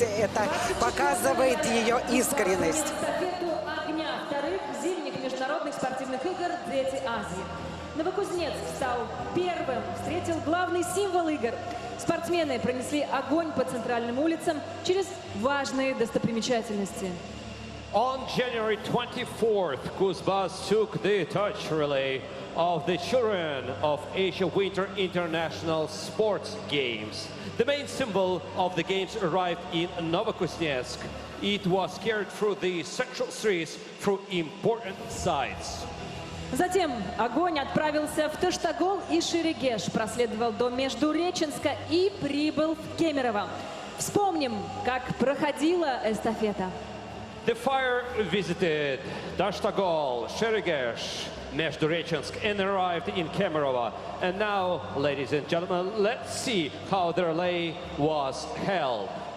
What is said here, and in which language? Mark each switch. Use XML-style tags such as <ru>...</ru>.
<ru>Это показывает ее искренность. Эстафету огня вторых зимних международных спортивных игр «Дети Азии». Новокузнецк стал первым, встретил главный символ игр. Спортсмены пронесли огонь по центральным улицам через важные достопримечательности.</ru> <en>On January 24th, Kuzbas took the touch relay of the children of Asia Winter International Sports Games. The main symbol of the games arrived in Novokuznetsk. It was carried through the central streets through important sites.</en> <ru>Затем огонь отправился в Таштагол и Шерегеш, проследовал до Междуреченска и прибыл в Кемерово. Вспомним, как проходила эстафета.</ru> <en>The fire visited Tashtagol, Sheregesh, Междуреченск and arrived in Kemerovo. And now, ladies and gentlemen, let's see how the relay was held.</en>